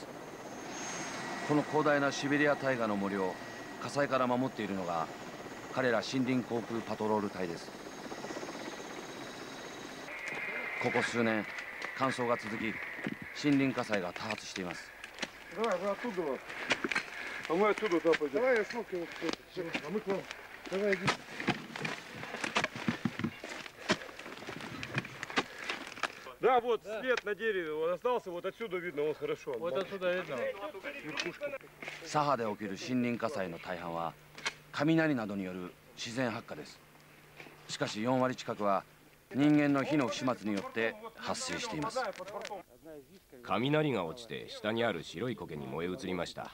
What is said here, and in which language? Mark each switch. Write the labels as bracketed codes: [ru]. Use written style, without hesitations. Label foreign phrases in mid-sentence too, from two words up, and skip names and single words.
[ja] この広大なシベリア大河の森を火災から守っているのが彼ら森林航空パトロール隊です。ここ数年乾燥が続き森林火災が多発しています。 [ru] Да, вот след на дереве, он остался, вот отсюда видно, он хорошо. Вот отсюда видно. [ja] サハで起きる森林火災の大半は雷などによる自然発火です。しかし4割近くは人間の火の不始末によって発生しています。雷が落ちて下にある白い苔に燃え移りました。